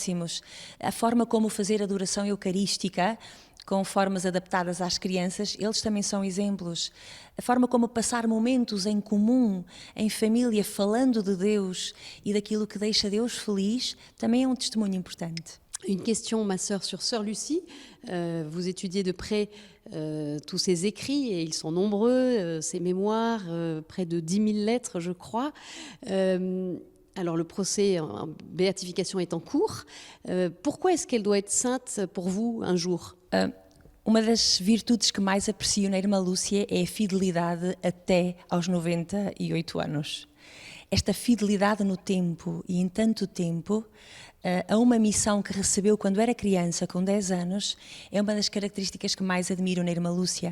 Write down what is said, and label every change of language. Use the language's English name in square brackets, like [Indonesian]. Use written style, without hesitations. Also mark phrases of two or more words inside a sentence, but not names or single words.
[Portuguese] A forma como fazer a adoração eucarística, com formas adaptadas às crianças, eles também são exemplos. A forma como passar momentos em comum, em família, falando de Deus e daquilo que deixa Deus feliz, também é um testemunho importante. [French] Une question, ma sœur, sur Sœur Lucie. Vous étudiez de près tous ses écrits, et ils sont nombreux, ses mémoires, près de 10 000 lettres, je crois. Alors le procès en béatification est en cours. Pourquoi est-ce qu'elle doit être sainte pour vous un jour? [Portuguese] Uma das virtudes que mais aprecio na irmã Lúcia é a fidelidade até aos 98 anos. Esta fidelidade no tempo e em tanto tempo, a uma missão que recebeu quando era criança, com 10 anos, é uma das características que mais admiro na irmã Lúcia.